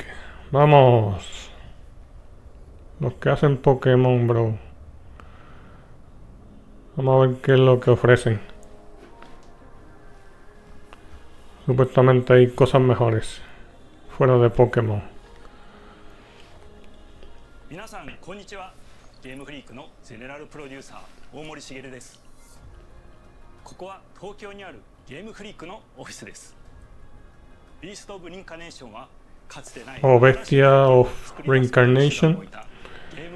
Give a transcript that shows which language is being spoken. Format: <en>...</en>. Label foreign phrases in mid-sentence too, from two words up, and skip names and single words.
<es>Vamos. Los que hacen Pokémon, bro. Vamos a ver qué es lo que ofrecen. Supuestamente hay cosas mejores fuera de Pokémon.</es> <ja>皆さんこんにちは。ゲームフリークのゼネラルプロデューサー大森茂です。ここは東京にあるゲームフリークのオフィスです。ビーストオブリンカネーションはかつてない</ja> <en>Oh, Bestia of Reincarnation.</en>